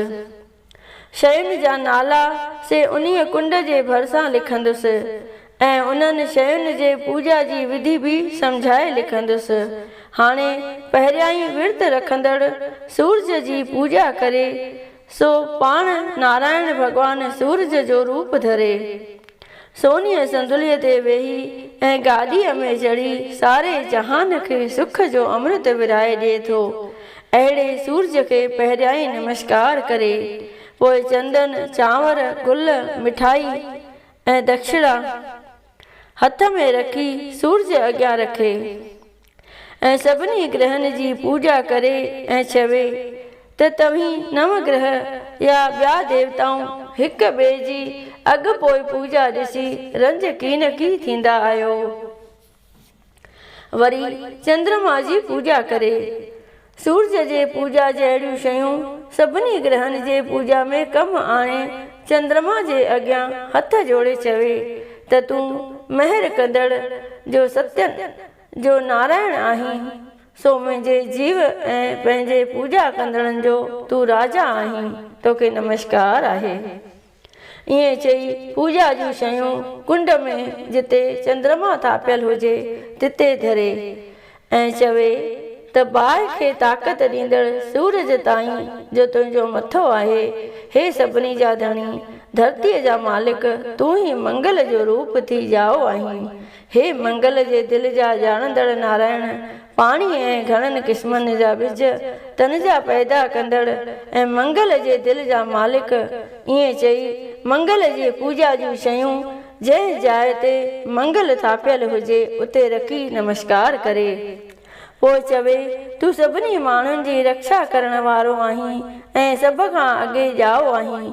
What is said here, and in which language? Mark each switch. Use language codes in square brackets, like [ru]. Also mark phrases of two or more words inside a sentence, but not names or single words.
[sd] शयुनि जा नाला से उन्हीअ कुंड जे भरिसां लिखंदुसि ऐं उन्हनि शयुनि जे पूजा जी विधि बि सम्झाए लिखंदुसि। हाणे पहिरियां ई विर्त रखंदड़ सूरज जी पूजा करे सो पाण नारायण भॻवान सूरज जो रूप धरे सोनीअ संदुलीअ ते वेही ऐं गाॾीअ में चढ़ी सारे जहान खे सुख जो अमृत विराए ॾिए थो। अहिड़े सूरज खे पहिरियां ई नमस्कार करे पोइ चंदन, चांवर, गुल, मिठाई ऐं दक्षिणा हथ में रखी सूरज अॻियां रखे ऐं सभिनी ग्रहनि जी पूजा करे ऐं चवे त तव्हीं 9 ग्रह या ॿिया देवताऊं हिक ॿिए जी अॻु पोइ पूजा ॾिसी रंज कीन की थींदा आहियो। वरी चंद्रमा जी पूजा करे सूरज जे पूजा जहिड़ियूं शयूं सभिनी ग्रहनि जे पूजा में कमु आणे चंद्रमा जे अॻियां हथ जोड़े चवे त तूं महर कंदड़ जो सत्य जो नारायण आहीं सो मुंहिंजे जीव ऐं पंहिंजे पूजा कंदड़नि जो तूं राजा आहीं, तोखे नमस्कार आहे। ईअं चई पूजा जूं शयूं कुंड में जिते चंद्रमा थापियल हुजे तिते धरे ऐं चवे त बाहि खे ताक़त ॾींदड़ सूरज ताईं जो तुंहिंजो मथो आहे, हे सभिनी जा धणी धरतीअ जा मालिक तूं ई मंगल जो रूप थी जाओ आहीं। हे मंगल जे दिलि जा ॼाणंदड़ नारायण, पाणी ऐं घणनि क़िस्मनि जा बिज तन जा पैदा कंदड़ ऐं मंगल जे दिलि जा मालिक। ईअं चई मंगल जे पूजा जूं शयूं जंहिं जाइ ते मंगल थापियल हुजे उते रखी नमस्कार करे पोइ चवे तूं सभिनी माण्हुनि जी रक्षा करण वारो आहीं ऐं सभ खां अॻे ॼाओ आहीं।